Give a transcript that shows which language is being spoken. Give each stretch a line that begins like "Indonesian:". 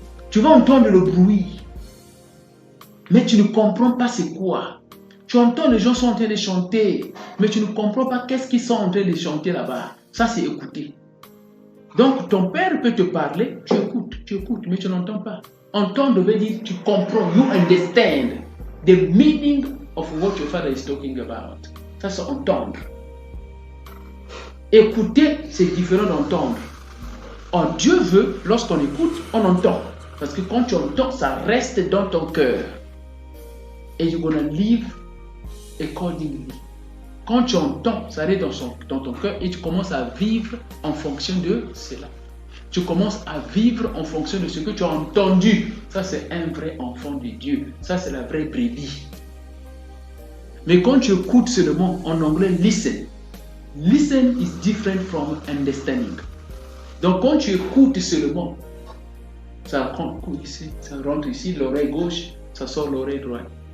French: Tu vas entendre le bruit, mais tu ne comprends pas c'est quoi. Tu entends les gens sont en train de chanter, mais tu ne comprends pas qu'est-ce qu'ils sont en train de chanter là-bas. Ça, c'est écouter. Donc, ton père peut te parler, tu écoutes, mais tu n'entends pas. Entendre veut dire tu comprends,
English: you understand the meaning of what your father is talking about.
French: Ça, c'est entendre. Écouter, c'est différent d'entendre. Oh, Dieu veut, lorsqu'on écoute, on entend. Parce que quand tu entends, ça reste dans ton cœur.
English: Et you're gonna live accordingly.
French: Quand tu entends, ça reste dans ton cœur et tu commences à vivre en fonction de cela. Tu commences à vivre en fonction de ce que tu as entendu. Ça, c'est un vrai enfant de Dieu. Ça, c'est la vraie brebis. Mais quand tu écoutes seulement, en anglais, listen.
English: Listen is different from understanding.
French: Donc, quand tu écoutes seulement, ça rentre ici, l'oreille gauche, ça sort l'oreille droite.